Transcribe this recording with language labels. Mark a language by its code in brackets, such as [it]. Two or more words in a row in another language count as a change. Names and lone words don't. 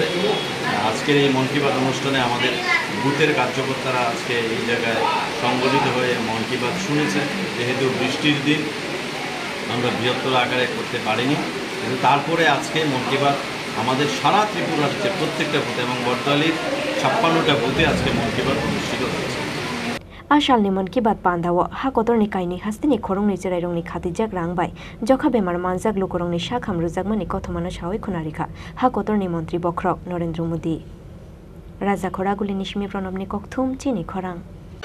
[bn] আজকের এই মন কি বাত অনুষ্ঠানে আমাদের বুথের কার্যকর্তারা আজকে এই জায়গায় সংগঠিত হয়ে মন কি বাত শুনেছে। যেহেতু বৃষ্টির দিন আমরা বৃহত্তর আকারে করতে পারিনি, কিন্তু তারপরে আজকে মন কি বাত আমাদের সারা ত্রিপুরা রাজ্যের প্রত্যেকটা বুথে এবং বর্দোয়ালির 56টা বুথে আজকে মন কি বাত অনুষ্ঠিত হয়েছে। [trk] Ashalni Man Ki Baat Pandawo ha kotorni kaini hasteni khorongni cherairongni khatijak rangbai jokha bemar manjak lukorongni shakham rujakmani kothomano shawai khunarikha ha kotorni mantri Bokhrok Narendra Modi Raja Khoraguli Nishmi Pranobni Kokthum Chini Khorang